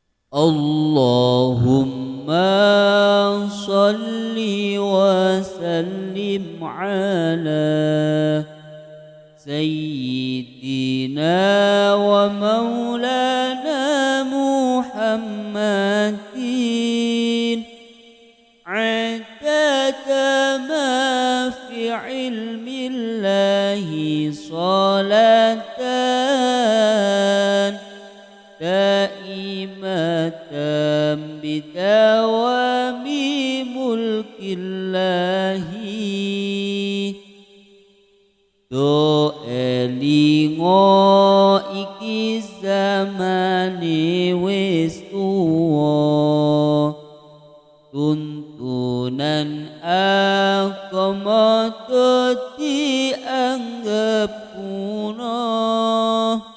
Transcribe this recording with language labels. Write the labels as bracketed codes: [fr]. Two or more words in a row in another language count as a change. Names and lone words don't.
[ar] اللهم صل وسلم على سيدنا ومولانا محمد عدد ما في علم الله صلاة دائمة بدوام [jv] mulkillahi do elingo iki zamane wis tuwa tuntunan agama dadi anggap punah